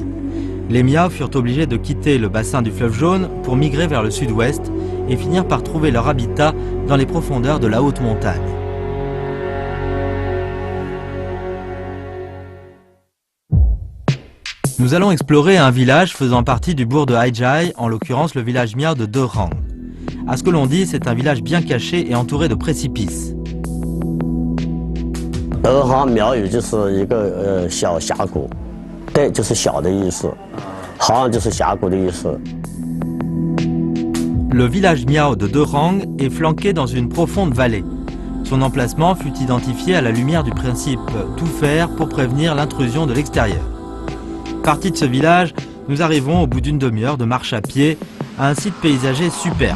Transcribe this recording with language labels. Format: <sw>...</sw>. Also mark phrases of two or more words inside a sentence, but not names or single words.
<fr>Les Miao furent obligés de quitter le bassin du fleuve Jaune pour migrer vers le sud-ouest et finir par trouver leur habitat dans les profondeurs de la haute montagne. Nous allons explorer un village faisant partie du bourg de Haijai, en l'occurrence le village Miao de Derang. À ce que l'on dit, c'est un village bien caché et entouré de précipices.</fr> <zh>德行苗语就是一个小峡谷，对，就是小的意思，行就是峡谷的意思。</zh> <fr>Le village Miao de Derang est flanqué dans une profonde vallée. Son emplacement fut identifié à la lumière du principe tout faire pour prévenir l'intrusion de l'extérieur. Parti de ce village, nous arrivons au bout d'une demi-heure de marche à pied à un site paysager superbe.</fr>